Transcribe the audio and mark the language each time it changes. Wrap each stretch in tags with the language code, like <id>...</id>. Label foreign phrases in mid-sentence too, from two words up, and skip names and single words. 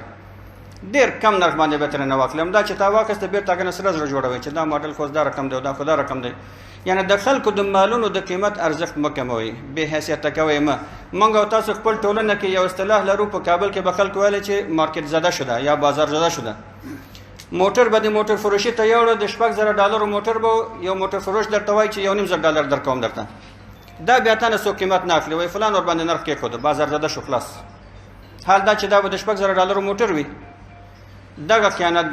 <ps>ډېر کم نرخ باندې به ترې نه واخلې. همدا چې تا واخیسته بېرته هغه نه سره زره جوړوئ چې دا ماډل خو دا رقم دی او دا خو دا رقم دی. یعنې د خلکو د مالونو د قیمت ارزښت مه کموئ، بې حیثیته کوئ مه. موږ او تاسو خپل ټولنه کې یو اصطلاح لرو، په کابل کې به خلکو ویلی چې</ps> <fa>مارکیټ زده شده یا بازار زده شده.</fa> <ps>موټر به د موټر فروشي ته یوړه، د $6,000 موټر به یو موټر فروش درته وایي چې $1,500 درکوم درته. دا بیا تا نه څوک قیمت نه اخلي، وایي فلان ورباندې نرخ کېښوده، بازار زده شو خلاص. حال دا چې دا به د $6,000 موټر وي، دغه خیانت دی.</ps>